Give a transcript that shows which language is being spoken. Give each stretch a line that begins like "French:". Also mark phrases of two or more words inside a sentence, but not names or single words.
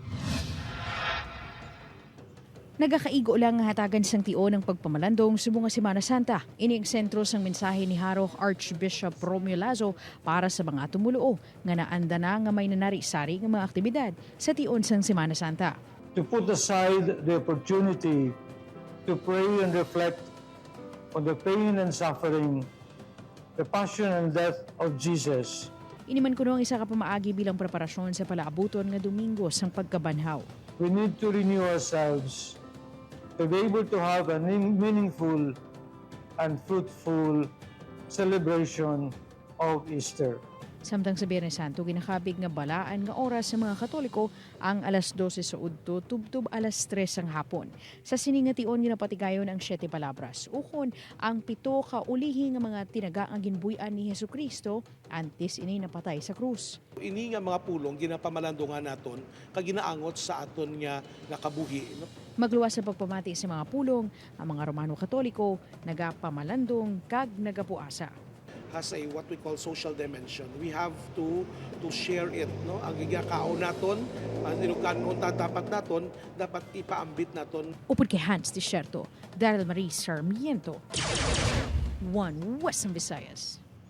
Hiligaynon: Nagakaigo lang nga hatagan sang tio ng pagpamalandong subong nga Semana Santa. Ini ang sentro sang mensahe ni Haro Archbishop Romeo Lasso para sa mga tumuluo nga naanda na nga may nanari-sari nga mga aktibidad sa tion sang Semana Santa.
English: To put aside the opportunity to pray and reflect on the pain and suffering, the passion and death of Jesus.
Hiligaynon: Iniman kuno ang isa ka pamaagi bilang preparasyon sa palaabuton nga Domingo sang pagkabanhaw.
English: We need to renew ourselves to be able to have a meaningful and fruitful celebration of Easter.
Hiligaynon: Samtang sa Biyernes Santo, ginakabig nga balaan nga oras sa mga Katoliko ang alas 12 sa udto, tubtub alas 3 ang hapon. Sa siningation ginapatigayon ang 7 palabras. Ukon ang 7 ka ulihi nga mga tinaga ang ginbuyan ni Jesucristo antes ini napatay sa krus. Ini nga mga pulong ginapamalandungan naton kag ginaangot sa aton nga nakabuhi. Magluwas sa pagpamati sa mga pulong, ang mga Romano Katoliko nagapamalandong kag nagapuasa.
English: Has a what we call social dimension. We have to share it, no?
Hiligaynon: Ang gigakaon naton, ang inukanon dapat naton, dapat ipaambit naton. Upod kay Hans Desierto, Daryl Marie Sarmiento, One Western Visayas.